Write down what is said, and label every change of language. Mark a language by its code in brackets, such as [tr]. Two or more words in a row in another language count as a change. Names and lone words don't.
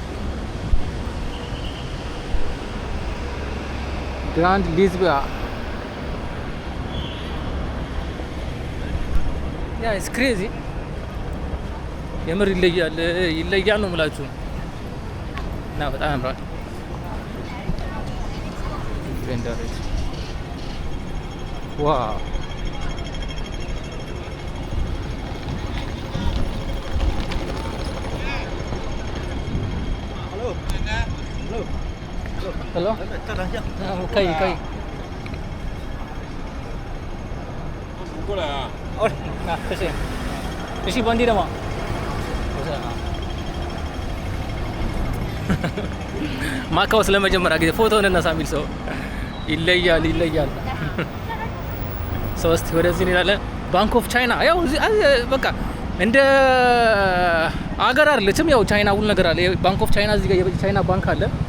[en] Grand Lisboa ya it's crazy [am] የምር ይለያል ነው የምላችሁ። እና በጣም ያምራል። ቬንደሬት ዋው Hello. [zh] 可以。过来啊！哦，那谢谢。你是本地的吗？不是啊。 [am] ማካው ስለመጀመሪያ ጊዜ ፎቶ እንነሳ የሚል ሰው ይለያል። ሶስት ወደዚህ እንላለን። ባንክ ኦፍ ቻይና ያው በቃ እንደ አገር አይደለችም። ያው ቻይና ሁሉ ነገር አለ። ባንክ ኦፍ ቻይና እዚህ ጋር የቻይና ባንክ አለ።